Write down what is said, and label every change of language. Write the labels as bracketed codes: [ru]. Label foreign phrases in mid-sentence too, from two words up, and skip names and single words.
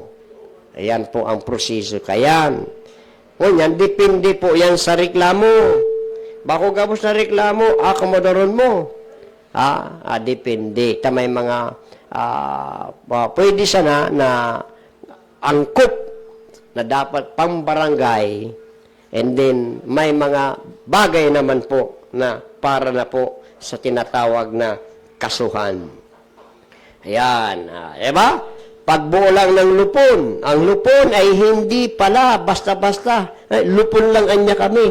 [bik] Ayan po ang proseso kayan. Ngunyan, depende po yan sa reklamo. Bako gabos na reklamo, akomodaron mo. Depende. May mga pwede sana na angkop na dapat pang barangay, [en] and then [tl] may mga bagay naman po na para na po sa tinatawag na kasuhan. Ayan. Diba? Pagbuo lang ng lupon. Ang lupon ay hindi pala basta-basta. [bik] Lupon lang anya kami.